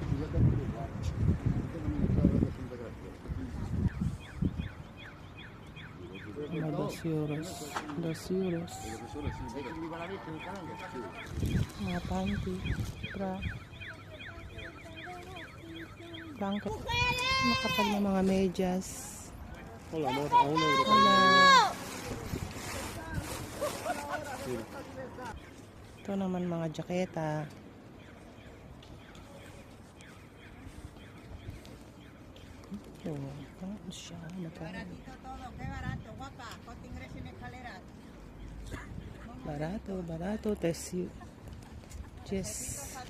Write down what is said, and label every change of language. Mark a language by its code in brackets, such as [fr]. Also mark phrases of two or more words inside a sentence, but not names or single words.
[tl] Mga 2 euros. 2 euros. Mga panty. Bra. Blanket. Makapal na mga medyas. [es] Hola, amor, a 1 euro. [tl] Wala. Ito naman mga jaketa. Ano siya? [es] Barato, barato. Tesyo. [tl] Yes.